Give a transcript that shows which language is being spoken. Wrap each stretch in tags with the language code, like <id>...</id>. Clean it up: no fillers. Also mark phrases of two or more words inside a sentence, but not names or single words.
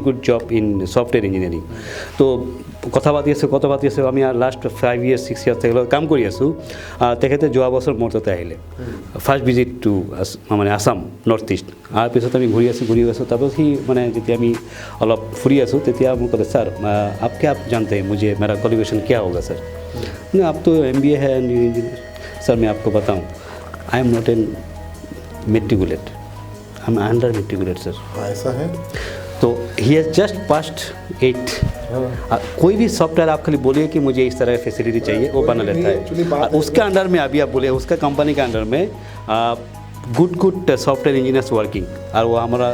<en>good job in software engineering</en> <as>তো কথা পাতি আছোঁ আমি লাষ্ট</as> <en>5 years 6 years</en> <as>তেখেতৰ কাম কৰি আছোঁ তেখেতে যোৱা বছৰ মোৰ তাতে আহিলে</as> <en>first visit to</en> <as>মানে আছাম</as> <en>North East</en> <as>আৰু পিছত আমি ঘূৰি আছোঁ তাৰপিছত সি মানে যেতিয়া আমি অলপ ফুৰি আছোঁ তেতিয়া মোক ক'লে ছাৰ</as> <hi>আপকে आप जानते हैं मुझे मेरा क्वालिफिकेशन क्या होगा सर नहीं आप तो MBA है इंजीनियर सर मैं आपको बताऊं</hi> <en>I am not an matriculate I am under matriculate</en> <as>सर</as> <hi>ऐसा है तो</hi> <en>he has just past</en> <hi>8 कोई भी सॉफ्टवेयर आप खाली बोलिए कि मुझे इस तरह की फैसिलिटी चाहिए वो बना लेता है उसके अंडर में अभी आप बोले उसका कंपनी के अंडर में</hi> <en>good software engineers working</en> <hi>और वो हमारा</hi>